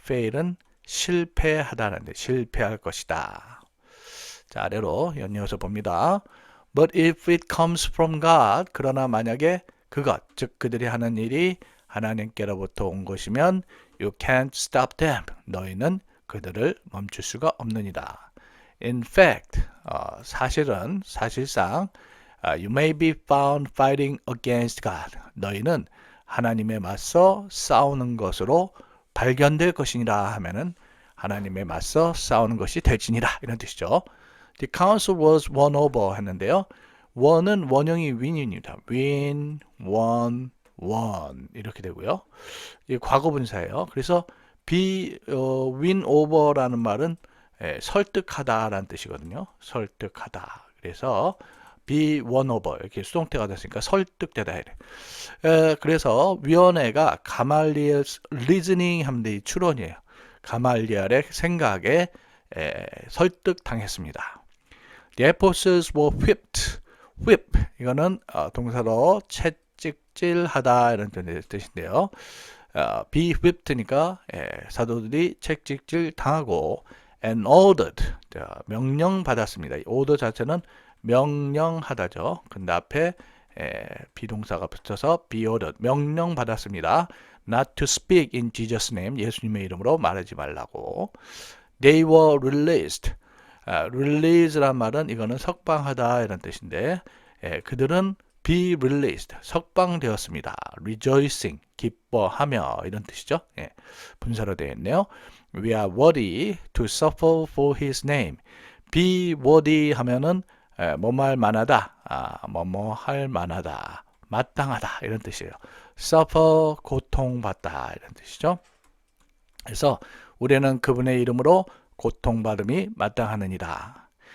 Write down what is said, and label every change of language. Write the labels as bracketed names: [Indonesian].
[Korean] fail은 실패하다는 데 실패할 것이다. 자, 아래로 연이어서 봅니다. [English] But if it comes from God, [Korean] 그러나 만약에 그것, 즉 그들이 하는 일이 하나님께로부터 온 것이면 [English] you can't stop them. [Korean] 너희는 그들을 멈출 수가 없느니라. [English] In fact, [Korean] 사실상 [English] you may be found fighting against God. [Korean] 너희는 하나님에 맞서 싸우는 것으로 발견될 것이니라 하면은 하나님에 맞서 싸우는 것이 될지니라 이런 뜻이죠. [English] The council was won over [Korean] 했는데요. won은 원형이 win입니다. win, won, won 이렇게 되고요. 이 과거분사예요. 그래서 be win over라는 말은 설득하다라는 뜻이거든요. 설득하다. 그래서 be won over 이렇게 수동태가 됐으니까 설득되다 이래. 그래서 위원회가 가말리엘 리즈닝 하면 돼 추론이에요. 가말리엘의 생각에 설득당했습니다. [English] The apostles were whipped. [Korean] whip 이거는 동사로 채찍질하다 이런 뜻인데요. be whipped니까 사도들이 채찍질 당하고 [English] and ordered [Korean] 명령 받았습니다. order 자체는 명령하다죠. 근데 앞에 비동사가 붙어서 be ordered, 명령받았습니다. [English] Not to speak in Jesus' name, [Korean] 예수님의 이름으로 말하지 말라고. [English] They were released. [Korean] release란 말은 이거는 석방하다 이런 뜻인데 그들은 be released, 석방되었습니다. rejoicing, 기뻐하며 이런 뜻이죠. 분사로 되어 있네요. [English] We are worthy to suffer for his name. [Korean] be worthy 하면은 뭐뭐 할 만하다, 뭐뭐 할 만하다, 마땅하다 이런 뜻이에요. suffer, 고통받다 이런 뜻이죠. 그래서 우리는 그분의 이름으로 고통받음이 마땅하느니라.